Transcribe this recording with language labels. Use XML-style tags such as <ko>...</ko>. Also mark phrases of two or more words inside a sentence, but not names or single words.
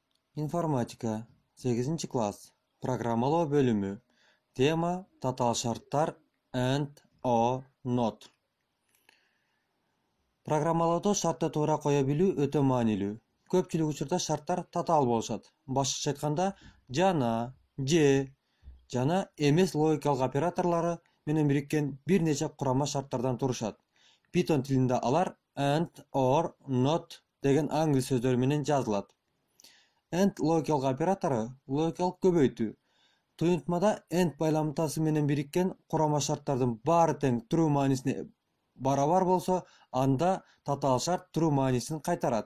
<kk>Информатика. 8 класс. Программалау бөлімі.</kk> <ky>Тема татал шарттар</ky> <en>and or not.</en> <ky>Программалауда шартты туура кое билүү өтө маанилүү. Көпчүлүк учурда шарттар татаал болушат. Башкача айтканда, жана, же, жана эмес логикалык операторлору менен бириккен бир нече курама шарттардан турушат. Python тилинде алар</ky> <en>and or not</en> <ky>деген англис сөздөр менен жазылат. And логикалык оператору логикалык көбөйтүү. Туюнтмада and байламтасы менен бириккен курама шарттардын баары тең true маанисине барабар болсо, анда татаал шарт true маанисин кайтарат.</ky>